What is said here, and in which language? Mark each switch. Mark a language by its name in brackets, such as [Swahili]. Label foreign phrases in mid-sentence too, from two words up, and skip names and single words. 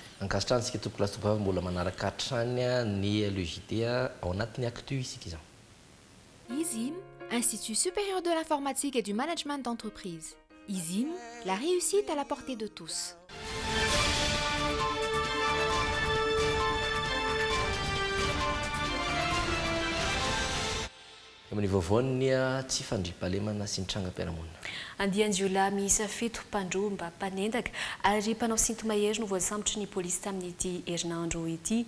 [Malagasy] ankasitrany sika tompoko lasitobava mbola manaraka hatrany ny LEJT ao anatin'ny actu isika izao. [French] ISIM, Institut supérieur de l'informatique et du management d'entreprise. ISIM, la réussite à la portée de tous. [Malagasy] Amin'ny vaovaony tsy fandriam-pahalemana sy ny trangam-piarahamonina. Andian-jiolahy miisa 7 mpandroa mba mpanendaka ary mpanao sintomahery no voasambotry ny polisy tamin'ity herinandro ity.